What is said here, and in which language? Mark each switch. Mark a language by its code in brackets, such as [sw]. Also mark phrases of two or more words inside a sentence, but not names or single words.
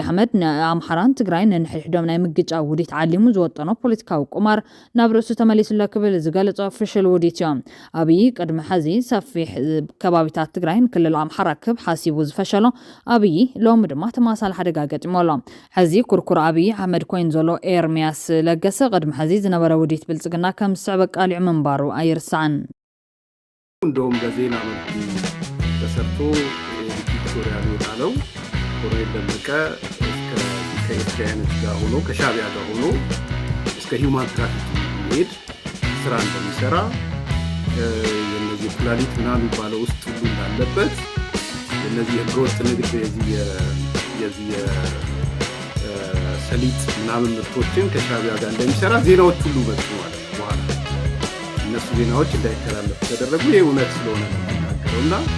[ti] ኣሕመድ ንኣምሓራን ትግራይን ንሕድሕዶም ናይ ምግጫ ውዲት ዓሊሙ ዝወጠኖ ፖለቲካዊ ቁማር ናብ ርእሱ ተመሊሱሎ ክብል ዝገለጾ ኦፊሻል ውዲት እዮም ኣብይ ቅድሚ ሕዚ ሰፊሕ ከባቢታት ትግራይን ክልል ኣምሓራ ክብ ሓሲቡ ዝፈሸሎ ኣብይ ሎሚ ድማ ተማሳሊ ሓደጋ ገጢሞሎ ሕዚ ኩርኩር ኣብይ ኣሕመድ ኮይን ዘሎ ኤርሚያስ ለገሰ ቅድሚ ሕዚ ዝነበረ ውዲት ብልጽግና ከም ዝስዕበ ቃሊዑ ምንባሩ ኣይርስዓን [am] እንደውም በዜና መልኩ ተሰርቶ ቪክቶሪያ ነው ኮሎኔል ደመቀ ከኤርትራውያኖች ጋር ሆኖ ከሻዕቢያ ጋር ሆኖ እስከ [en] human trafficking [am] ሄድ ስራ እንደሚሰራ የነዚህ ኩላሊት ምናምን የሚባለው ውስጥ ሁሉ እንዳለበት የነዚህ ህገወጥ ንግድ የዚህ ሰሊጥ ምናምን ምርቶችን ከሻዕቢያ ጋር እንደሚሰራ ዜናዎች ሁሉ መጡ ማለት ነው በኋላ እነሱ ዜናዎች እንዳይተላለፉ ተደረጉ ይሄ እውነት ስለሆነ ነው የሚናገረውና